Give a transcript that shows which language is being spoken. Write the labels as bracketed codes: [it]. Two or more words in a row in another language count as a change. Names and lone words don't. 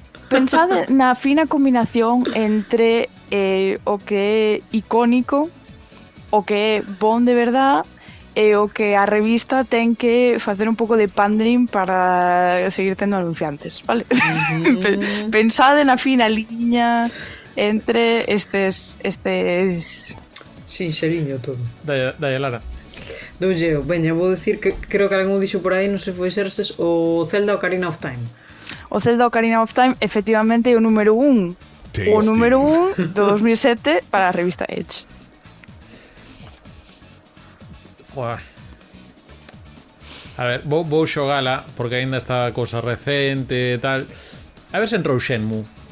[gl] Pensade na fina combinación entre o que é icónico, o que é bon de verdad e o que a revista ten que facer un pouco de pandering para seguir tendo anunciantes, vale? Pensade na fina liña entre estes... Sí, xeriño todo. Dalle, Lara. Dolleo, veña, vou dicir que creo que algún dixo por aí, non sei se foi Xerxes, o Zelda Ocarina of Time. O Zelda Ocarina of Time efectivamente é o número 1. O número 1 do 2007 para a revista Edge. Uah. A ver, vou xogala porque aínda está a cousa recente e tal. A ver se entrou Shenmue.